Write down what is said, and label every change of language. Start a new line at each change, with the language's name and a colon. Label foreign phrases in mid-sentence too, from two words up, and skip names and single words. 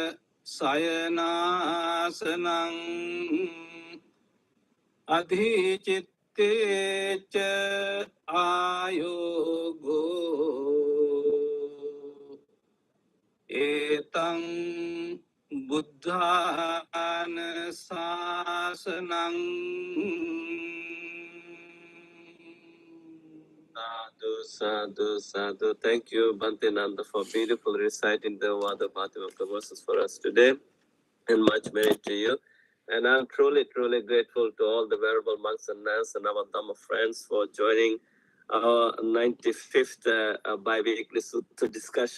Pali: sayanasanang adhicitteca ayogo etang buddhana sasanang Sadhu, sadhu, sadhu.
English: Thank you, Bhante Nanda, for beautifully reciting the Vada Bhattimaka verses for us today, and much merit to you. And I'm truly, truly grateful to all the venerable monks and nuns and our Dhamma friends for joining our 95th biweekly Sutta discussion.